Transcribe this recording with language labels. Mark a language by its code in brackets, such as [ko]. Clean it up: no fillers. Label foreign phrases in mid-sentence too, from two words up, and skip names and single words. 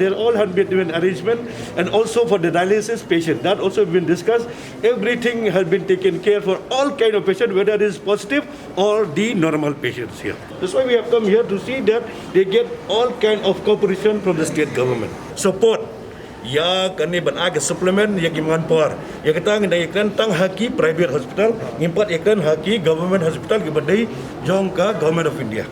[en] There all have been arrangement, and also for the dialysis patient, that also been discussed. Everything has been taken care for all kind of patients, whether it is positive or the normal patients here. That's why we have come here to see that they get all kind of cooperation from the state government. Support. [kha] Ya kani ban aga supplement ya kiman par. Ya kita ngai iklan tang haki [en] private hospital, [kha] ngimpat iklan haki [en] government hospital [kha] ke badai jong ka [en] government of India.